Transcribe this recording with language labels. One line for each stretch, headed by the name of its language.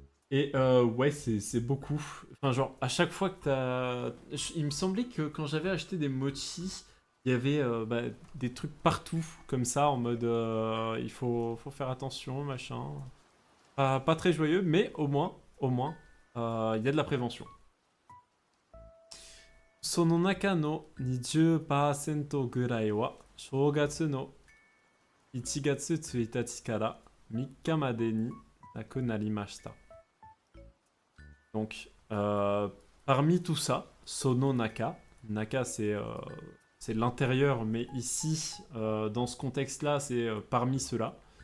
French: Et ouais, c'est beaucoup. Enfin, genre, à chaque fois que t'as. Il me semblait que quand j'avais acheté des mochis, il y avait des trucs partout, comme ça, en mode il faut faire attention, machin. Pas très joyeux, mais au moins, il y a de la prévention.
Japanese: Sono naka no 20% ぐらいは正月の1月1日から3日までになくなりました。
French: Donc, parmi tout ça, Sono Naka, Naka c'est l'intérieur, mais ici, dans ce contexte-là, c'est parmi ceux-là.